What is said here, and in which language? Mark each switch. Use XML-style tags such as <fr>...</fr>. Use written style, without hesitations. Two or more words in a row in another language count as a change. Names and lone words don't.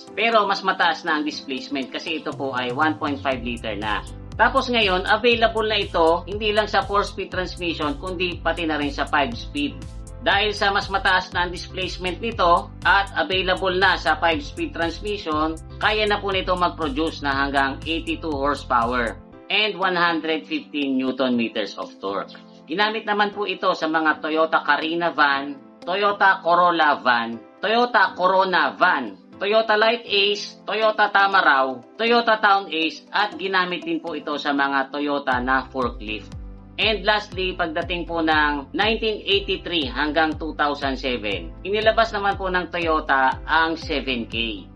<tl>Pero mas mataas na ang displacement kasi ito po ay 1.5 liter na. Tapos ngayon, available na ito hindi lang sa</tl> <en>4-speed transmission</en> <tl>kundi pati na rin sa 5-speed. Dahil sa mas mataas na ang displacement nito at available na sa 5-speed transmission, kaya na po nito mag-produce na hanggang 82</tl> <en>horsepower and 115 Newton meters of torque.</en> <tl>Ginamit naman po ito sa mga Toyota Carina van, Toyota Corolla van, Toyota Corona van, Toyota Light Ace, Toyota Tamaraw, Toyota Town Ace at ginamit din po ito sa mga Toyota na forklift.</tl> <en>And lastly,</en> <tl>pagdating po ng 1983 hanggang 2007, inilabas naman po ng Toyota ang 7K.</tl>